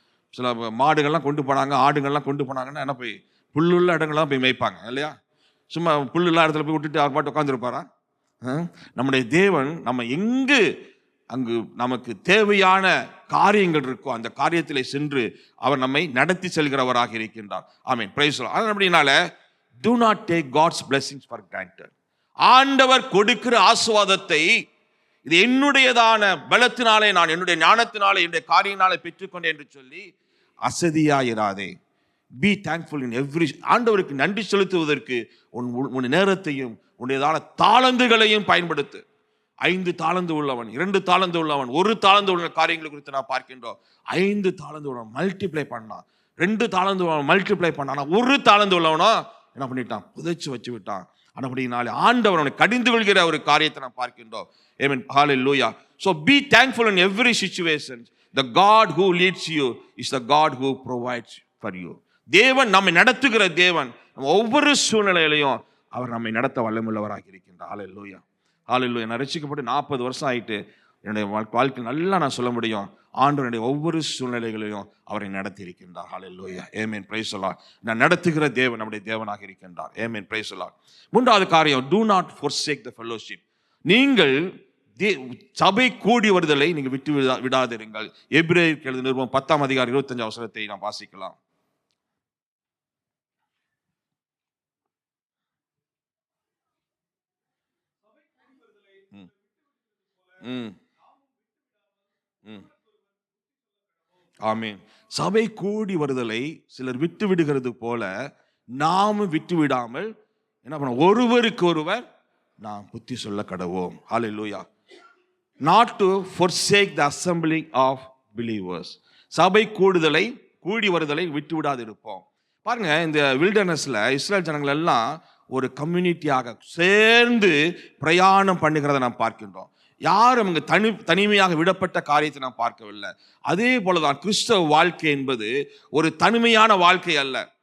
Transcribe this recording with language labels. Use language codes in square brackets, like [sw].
[ta] சில மாடுகள்லாம் கொண்டு போனாங்க, ஆடுகள்லாம் கொண்டு போனாங்கன்னா என்ன, போய் புல்லுள்ள இடங்கள்லாம் போய் மேய்ப்பாங்க இல்லையா? சும்மா புல்லுள்ள இடத்துல போய் விட்டுட்டு அவர் பாட்டு உட்காந்துருப்பாரா? நம்முடைய தேவன் நம்ம எங்கு அங்கு நமக்கு தேவையான காரியங்கள் இருக்கோ அந்த காரியத்திலே சென்று அவர் நம்மை நடத்தி செல்கிறவராக இருக்கின்றார். [en] ஆமென். Praise the Lord. [ta] அப்படினால [en] do not take God's blessings for granted. [ta] ஆண்டவர் கொடுக்கிற ஆசீர்வாதத்தை இது என்னுடையதான பலத்தினாலே, நான் என்னுடைய ஞானத்தினாலே, என்னுடைய காரியத்தினாலே பெற்றுக்கொண்டேன் என்று சொல்லி அசதியாயிராதே. [en] Be thankful in every. [ta] ஆண்டவருக்கு நன்றி செலுத்துவதற்கு உன் நேரத்தையும் உன்னுடையதான தாளந்துகளையும் பயன்படுத்து. 5 தாளந்து உள்ளவன், 2 தாளந்து உள்ளவன், 1 தாளந்து உள்ள காரியங்களை குறித்து நான் பார்க்கின்றோம். 5 தாளந்து உள்ளவன் மல்டிப்ளை பண்ணான், 2 தாளந்து உள்ளவன் மல்டிப்ளை பண்ணான், 1 தாளந்து உள்ளவனோ என்ன பண்ணிட்டான், புதைச்சு வச்சு விட்டான். அப்படினாலே ஆண்டவர் அவனை கடிந்து கொள்கிற ஒரு காரியத்தை நான் பார்க்கின்றோம். ஆமென். ஹல்லேலூயா. [en] So be thankful in every situation. The God who leads you is the God who provides for you. [ta] தேவன் நம்மை நடத்துகிற தேவன். ஒவ்வொரு சூழ்நிலையிலையும் அவர் நம்மை நடத்த வல்லமுள்ளவராக இருக்கின்றார். ஹல்லேலூயா. ஹல்லேலூயா. நான் ரட்சிக்கப்பட்டு 40 வருஷம் ஆயிட்டு என்னுடைய வாழ்க்கை நல்லா நான் சொல்ல முடியும், ஆண்டவருடைய ஒவ்வொரு சூழ்நிலைகளையும் அவரை நடத்தி இருக்கின்றார். ஹல்லேலூயா. ஆமென். [en] Praise the Lord. [ta] நான் நடத்துகிற தேவன் நம்முடைய தேவனாக இருக்கின்றார். [en] ஆமென். Praise the Lord. [ta] 3வது காரியம், [en] do not forsake the fellowship. [ta] நீங்கள் சபை கூடி வருதலை நீங்கள் விட்டு விடாதிருங்கள். எபிரேயருக்கு எழுதின நிருபம் 10ஆம் அதிகாரம் 25ஆம் வசனத்தை நாம் வாசிக்கலாம். ஆமென். சபை கூடி வருதலை சிலர் விட்டு விடுகிறது போல நாமும் விட்டு விடாமல் என்ன பண்ண, ஒருவருக்கு ஒருவர் நாம் புத்தி சொல்ல கடவோம். ஹல்லேலூயா. [en] Not to forsake the assembly of believers. [ta] சபை கூடி வருதலை விட்டு விடாது இருப்போம். பாருங்க, இந்த வில்டர்னஸ்ல இஸ்ரேல் ஜனங்கள் எல்லாம் ஒரு கம்யூனிட்டியாக சேர்ந்து பிரயாணம் பண்ணுகிறத நாம் பார்க்கின்றோம். யாரும் அங்கு தனிமையாக விடப்பட்ட காரியத்தை நாம் பார்க்கவில்லை. அதே போலதான் கிறிஸ்தவ வாழ்க்கை என்பது ஒரு தனிமையான வாழ்க்கை அல்ல.